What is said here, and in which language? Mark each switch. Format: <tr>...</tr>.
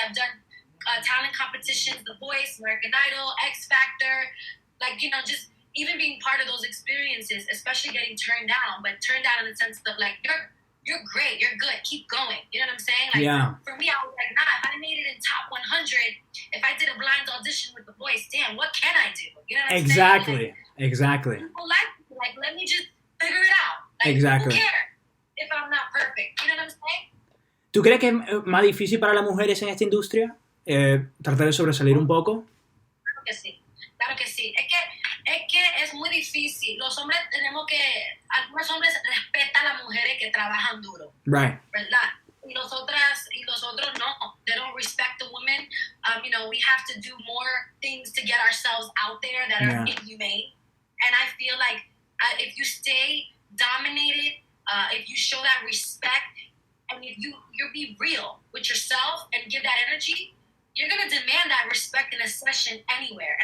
<en>I've done talent competitions, The Voice, American Idol, X Factor, like, you know, just even being part of those experiences, especially getting turned down, but turned down in the sense of like, you're great, you're good, keep going. You know what I'm saying? Like, for me, I was like, nah, if I made it in top 100, if I did a blind audition with The Voice, damn, what can I do? You know what I'm saying? Exactly. People like, let me just figure it out. Like, who cares if I'm not perfect? You know what I'm saying?</en> <es>¿Tú crees que es más difícil para las mujeres en esta industria tratar de sobresalir un poco? Claro que sí. Claro que sí. Es que es muy difícil. Los hombres algunos hombres respetan a las mujeres que trabajan duro.</es> <en>Right.</en> <es>¿Verdad? Y los otros no.</es> <en>They don't respect the women. You know, we have to do more things to get ourselves out there that are inhumane. And I feel like if you stay dominated, if you show that respect, and if you be real with yourself and give that energy, you're going to demand that respect in a session anywhere.</en>